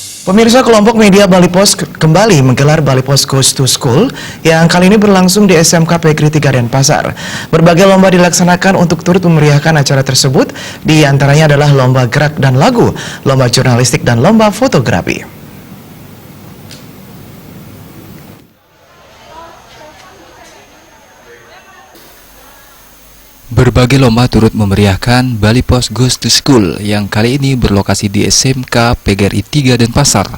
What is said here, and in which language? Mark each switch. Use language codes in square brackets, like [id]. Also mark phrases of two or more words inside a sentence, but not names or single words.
[id] Pemirsa, kelompok media Bali Pos kembali menggelar Bali Pos Goes to School yang kali ini berlangsung di SMK Pegeri 3 Denpasar. Berbagai lomba dilaksanakan untuk turut memeriahkan acara tersebut, di antaranya adalah lomba gerak dan lagu, lomba jurnalistik dan lomba fotografi. Berbagai lomba turut memeriahkan Bali Pos Goes to School yang kali ini berlokasi di SMK Pegeri 3 Denpasar.